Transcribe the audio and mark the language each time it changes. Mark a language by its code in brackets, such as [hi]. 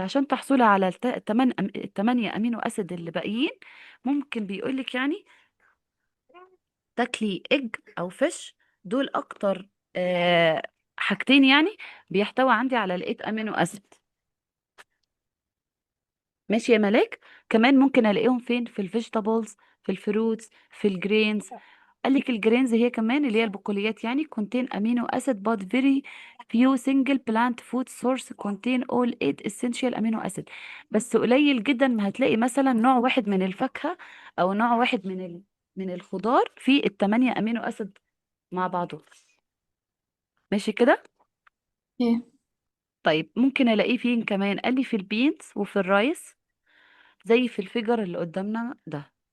[ar] عشان تحصلي على التمانية امينو اسيد اللي باقيين، ممكن بيقولك يعني تاكلي ايج او فيش. دول اكتر آه حاجتين يعني بيحتوي عندي على الايت امينو اسيد. ماشي يا ملاك؟ كمان ممكن الاقيهم فين؟ في الفيجيتابلز، في الفروتس، في الجرينز. قال لك الجرينز هي كمان اللي هي البقوليات يعني [en] contain amino acid but very few single plant food source contain all 8 essential amino acid. [ar] بس قليل جدا ما هتلاقي مثلا نوع واحد من الفاكهة او نوع واحد من الخضار فيه التمانية امينو اسيد مع بعضهم. ماشي كده؟ ايه. طيب ممكن الاقيه فين كمان؟ قال لي في البينز وفي الرايس، زي في الفيجر اللي قدامنا ده.